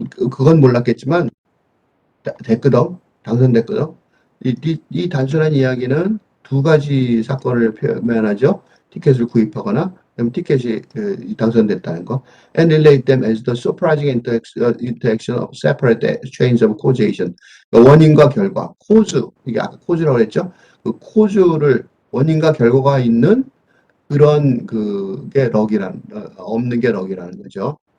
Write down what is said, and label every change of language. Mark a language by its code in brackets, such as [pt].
[ko] 그건 몰랐겠지만 됐거든. 당선됐거든. 이 단순한 이야기는 두 가지 사건을 표현하죠. 티켓을 구입하거나 티켓이 당선됐다는 거. [en] And relate them as the surprising interaction of separate chains of causation. [ko] 원인과 결과, 코즈, 이게 아까 코즈라고 했죠. 그 코즈를 원인과 결과가 있는 그런 그게 럭이라는 없는 게 럭이라는 거죠.